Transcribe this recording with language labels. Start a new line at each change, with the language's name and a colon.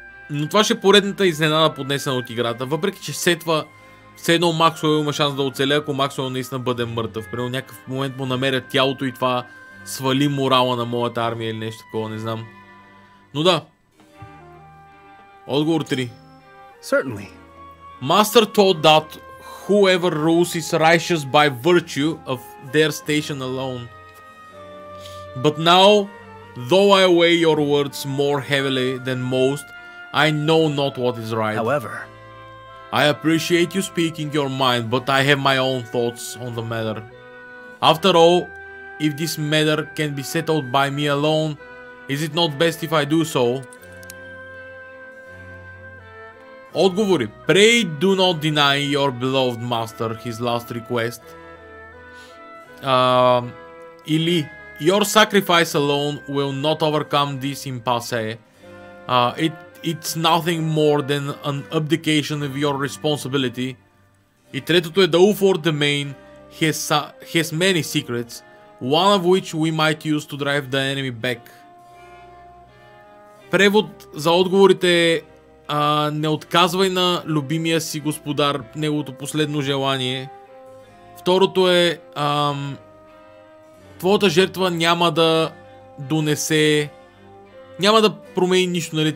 Bulgarian: Но това ще е поредната изненада, поднесена от играта. Въпреки че все едно Максуел има шанс да оцелее, ако Максуел наистина бъде мъртъв. При някакъв момент му намерят тялото и това свали морала на моята армия или нещо такова, не знам. Но да. Отговор 3.
English: Certainly. Master taught that whoever rules is righteous by virtue of their station alone. But now, though I weigh your words more heavily than most, I know not what is right. However, I appreciate you speaking your mind, but I have my own thoughts on the matter. After all, if this matter can be settled by me alone, is it not best if I do so?
Bulgarian: Отговори.
English: Pray do not deny your beloved master his last request.
Bulgarian: Или
English: Your sacrifice alone will not overcome this impasse. It's nothing more than an abdication of your responsibility.
Bulgarian: И третото е
English: The Ulford domain has many secrets, one of which we might use to drive the enemy back.
Bulgarian: Превод за отговорите е не отказвай на любимия си господар неговото последно желание. Второто е твоята жертва няма да донесе, няма да промени нищо, нали?